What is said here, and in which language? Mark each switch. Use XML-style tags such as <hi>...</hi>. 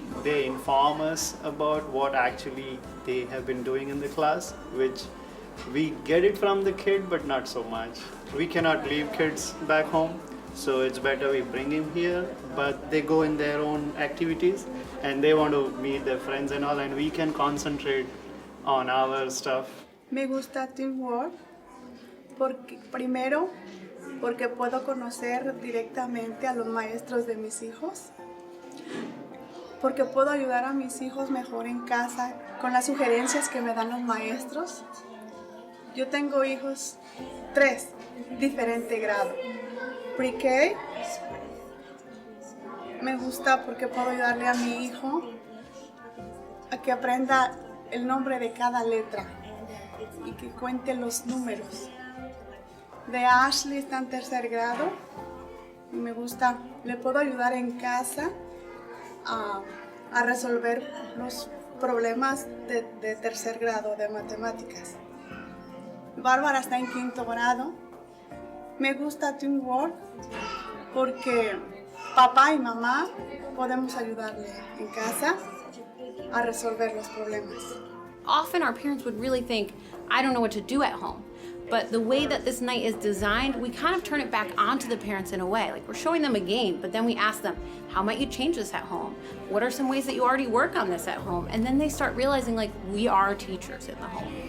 <en>They inform us about what actually they have been doing in the class, which we get it from the kid, but not so much. We cannot leave kids back home. So it's better we bring him here, but they go in their own activities and they want to meet their friends and all, and we can concentrate on our stuff.</en> <es>Me gusta Teamwork porque, primero, porque puedo conocer directamente a los maestros de mis hijos, porque puedo ayudar a mis hijos mejor en casa con las sugerencias que me dan los maestros. Yo tengo hijos 3, diferente grado. Pre-K, me gusta porque puedo ayudarle a mi hijo a que aprenda el nombre de cada letra y que cuente los números. De Ashley está en 3er grado y me gusta, le puedo ayudar en casa a resolver los problemas de 3er grado de matemáticas. Bárbara está en 5º grado. Me gusta Teamwork porque papá y mamá podemos ayudarle en casa a resolver los problemas.</es> <en>Often our parents would really think, I don't know what to do at home. But the way that this night is designed, we kind of turn it back onto the parents in a way. Like we're showing them a game, but then we ask them, how might you change this at home? What are some ways that you already work on this at home? And then they start realizing like we are teachers in the home.</en>